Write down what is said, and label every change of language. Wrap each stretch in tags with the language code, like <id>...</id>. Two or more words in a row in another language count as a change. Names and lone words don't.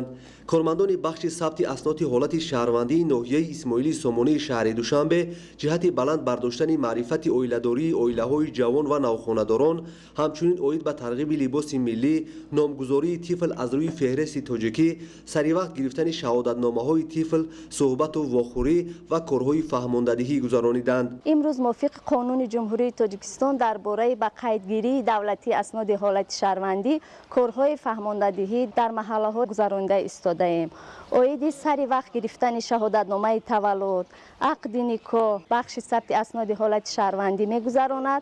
<tg>кормандони бахши сабти асноти ҳолати шаҳрвандии ноҳияи Исмоили Сомонии шаҳри Душанбе ҷиҳати баланд бардоштани маърифати оиладории оилаҳои ҷавон ва навхонадорон, ҳамчунин оид ба тарғиби либоси миллӣ, номгузории тифл аз рӯи феҳристи тоҷикӣ, саривақт гирифтани шаҳодатномаҳои тифл, суҳбату вохӯрӣ ва корҳои фаҳмондадиҳӣ гузарониданд. имрӯз мувофиқи қонуни ҷумҳурии</tg> <fa>تاجیکستان درباره به قیدگیری دولتی اسناد حالت شهروندی کارهای فهماندهی در محله‌ها گذرانده ایستاده ایم. عاید سری وقت گرفتن شهادتنامه تولد، عقد نکاح، بخش ثبت اسناد حالت شهروندی می‌گذراند.</fa>